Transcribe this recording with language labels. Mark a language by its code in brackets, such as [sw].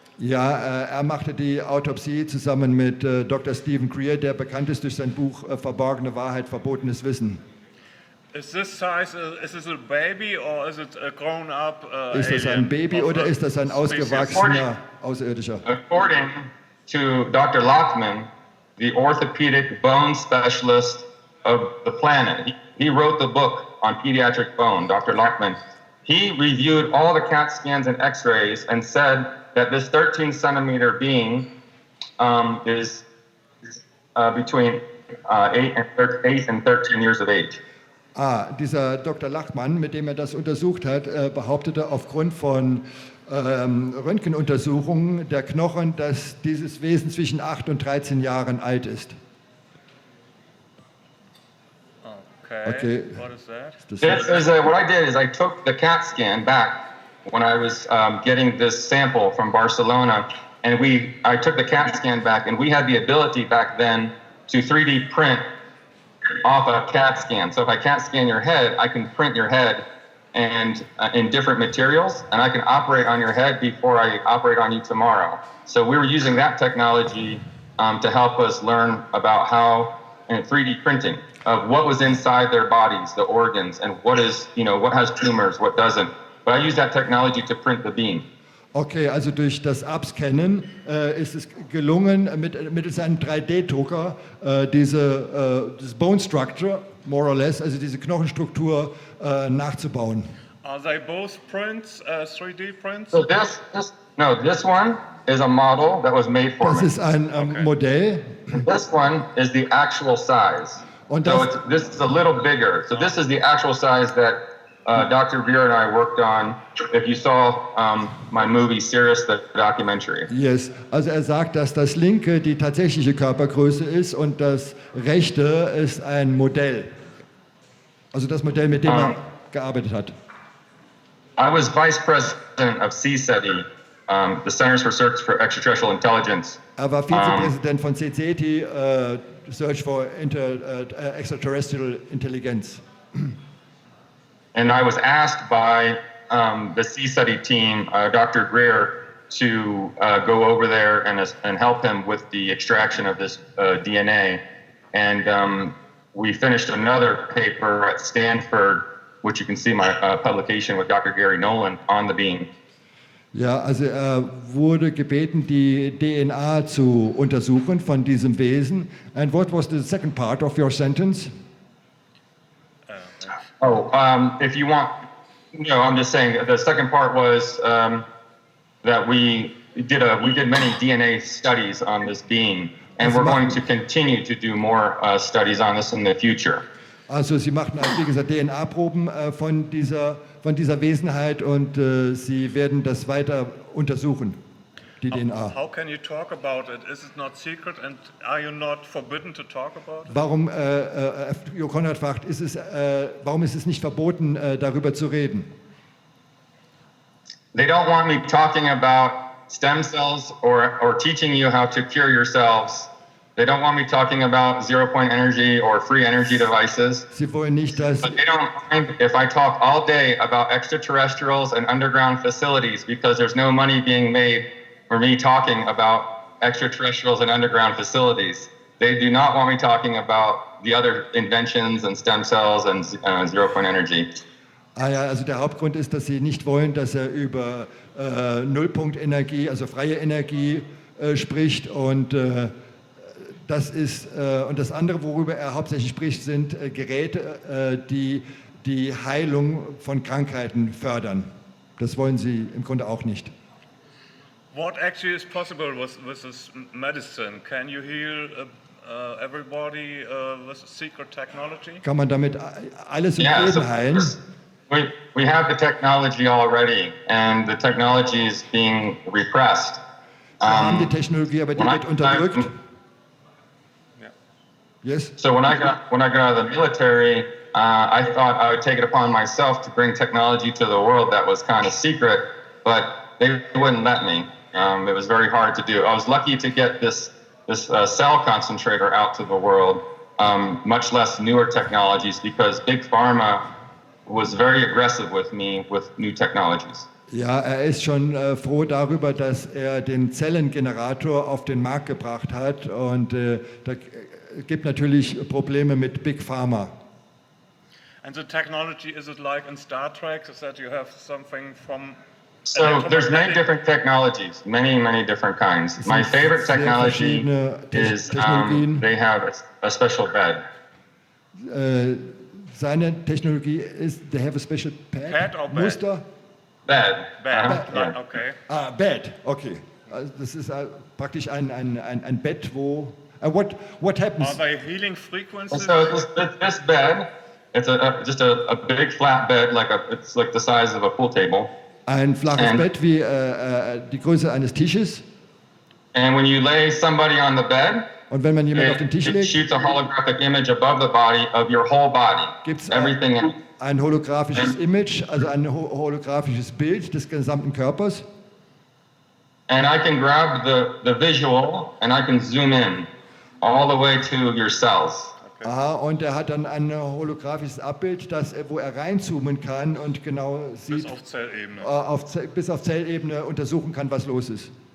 [de] Ja, er machte die Autopsie zusammen mit Dr. Stephen Greer, der bekannt ist durch sein Buch Verborgene Wahrheit, verbotenes Wissen. [en] Is this size, is this a baby or is it a grown up [de] Ist das ein Baby oder ist das ein ausgewachsener Außerirdischer? [en] According to Dr. Lockman, the orthopedic bone specialist of the planet, he wrote the book on pediatric bone, Dr. Lockman. He reviewed all the CAT scans and x-rays and said that this 13-centimeter being is between 8 and 13 years of age. [de] Dieser Dr. Lachmann, mit dem er das untersucht hat, behauptete aufgrund von Röntgenuntersuchungen der Knochen, dass dieses Wesen zwischen 8 und 13 Jahren alt ist. [en] Okay. What is that? What I did is I took the CAT scan back when I was getting this sample from Barcelona, and I took the CAT scan back, and we had the ability back then to 3D print off a CAT scan. So if I CAT scan your head, I can print your head and in different materials, and I can operate on your head before I operate on you tomorrow. So we were using that technology to help us learn about how 3D printing of what was inside their bodies, the organs, and what has tumors, what doesn't. But I use that technology to print the beam. [de] Okay, also durch das Abscannen ist es gelungen, mittels einem 3D-Drucker das [en] Bone Structure, more or less, [de] also diese Knochenstruktur nachzubauen. [en] Are they both prints, 3D prints? So this one is a model that was made for me. [de] Das ist ein Modell. [en] This one is the actual size. [de] Und [en] this is a little bigger. So this is the actual size that Dr. Greer and I worked on. If you saw my movie Sirius, the documentary. [de] Yes, also er sagt, dass das linke die tatsächliche Körpergröße ist und das rechte ist ein Modell. Also das Modell, mit dem er gearbeitet hat. [en] I was vice president of CSETI, the Centers for Search for Extraterrestrial Intelligence. [de] Er war Vizepräsident von CSETI, Search for Extraterrestrial Intelligence. [en] And I was asked by the CSETI team, Dr. Greer, to go over there and help him with the extraction of this DNA. And we finished another paper at Stanford, which you can see my publication with Dr. Gary Nolan on the beam. [de] Ja, also er wurde gebeten, die DNA zu untersuchen von diesem Wesen. [en] And what was the second part of your sentence? If you want, I'm just saying the second part was that we we did many DNA studies on this being, and we're going to continue to do more studies on this in the future. [de] Also Sie machten, wie gesagt, DNA-Proben von dieser Wesenheit und Sie werden das weiter untersuchen, die DNA. [en] How can you talk about it? Is it not secret and are you not forbidden to talk about it? [de] Warum, Jo Konrad fragt, warum ist es nicht verboten, darüber zu reden? [en] They don't want me talking about stem cells or teaching you how to cure yourselves. They don't want me talking about zero-point energy or free energy devices. [de] Sie wollen nicht, dass... [en] But they don't mind if I talk all day about extraterrestrials and underground facilities because there's no money being made for me talking about extraterrestrials and underground facilities. They do not want me talking about the other inventions and stem cells and zero-point energy. [de] Ja, also der Hauptgrund ist, dass Sie nicht wollen, dass er über Nullpunktenergie, also freie Energie spricht und das andere, worüber er hauptsächlich spricht, sind Geräte, die Heilung von Krankheiten fördern. Das wollen Sie im Grunde auch nicht. [en] What actually is possible with this medicine? Can you heal everybody with secret technology? [de] Kann man damit alles im Leben heilen? [en] We have the technology already, and the technology is being repressed. [de] Wir haben die Technologie, aber die wird unterdrückt. [en] Yes. So when I got out of the military, I thought I would take it upon myself to bring technology to the world that was kind of secret, but they wouldn't let me. It was very hard to do. I was lucky to get this cell concentrator out to the world, much less newer technologies, because Big Pharma was very aggressive with me with new technologies. [de] Ja, er ist schon froh darüber, dass er den Zellengenerator auf den Markt gebracht hat und da gibt natürlich Probleme mit Big Pharma. [en] And the technology, is it like in Star Trek, is that you have something from... So there's many different technologies, many different kinds. My favorite technology is they have a special bed. [de] Seine Technologie ist, [en] they have a special pad? Pad or bed? [de] Muster? [en] Bed. Yeah. Okay. Bed, okay. [de] Also das ist praktisch ein Bett, wo... [en] What happens? Are they healing frequencies? So this bed, it's just a big flat bed, it's like the size of a pool table. [de] Ein flaches Bett wie die Größe eines Tisches. [en] And when you lay somebody on the bed, [de] und wenn man jemanden auf den Tisch [en] it [de] legt, [en] shoots a holographic image above the body of your whole body. [de] Gibt's [en] everything [de] ein holographisches Image, also ein holographisches Bild des gesamten Körpers. [en] And I can grab the visual and I can zoom in all the way to your cells. Okay. [de] Aha, und er hat dann ein holographisches Abbild, wo er reinzoomen kann und genau sieht, bis auf Zellebene. Bis auf Zellebene untersuchen kann, was los ist.